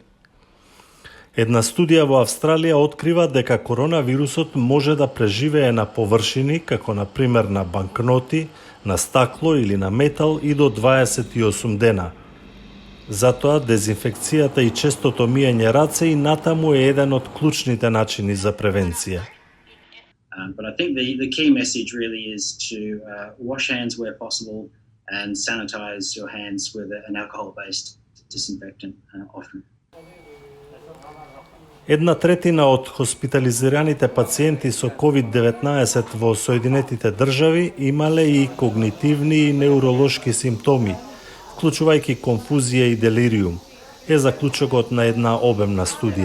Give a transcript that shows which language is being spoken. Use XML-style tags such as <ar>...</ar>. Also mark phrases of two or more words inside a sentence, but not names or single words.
<mk>Една студија во Австралија открива дека коронавирусот може да преживее на површини, како на пример на банкноти, на стакло или на метал и до 28 дена. Затоа дезинфекцијата и честото миење раце и натаму е еден од клучните начини за превенција.</mk> <en>But I think the key message really is to wash hands where possible and sanitize your hands with an alcohol-based disinfectant often.</en> <mk>Една третина од хоспитализираните пациенти со COVID-19 во Соединетите држави имале и когнитивни и неуролошки симптоми, вклучувајќи конфузија и делириум, е заклучокот на една обемна студија.</mk>